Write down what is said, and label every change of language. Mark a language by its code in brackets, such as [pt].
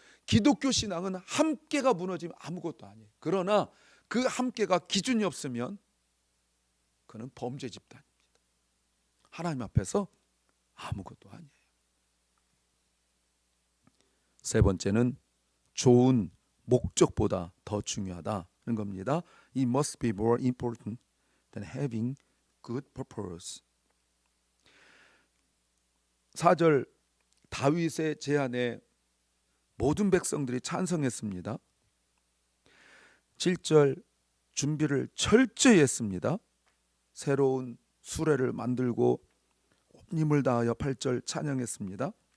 [ko] 기독교 신앙은 함께가 무너지면 아무것도 아니에요. 그러나 그 함께가 기준이 없으면 그는 범죄 집단입니다. 하나님 앞에서 아무것도 아니에요. 세 번째는 좋은 목적보다 더 중요하다는 겁니다. [en] It must be more important than having good purpose. [ko] 4절 다윗의 제안에 모든 백성들이 찬성했습니다. 7절 준비를 철저히 했습니다. 새로운 수레를 만들고 온 힘을 다하여 8절 찬양했습니다.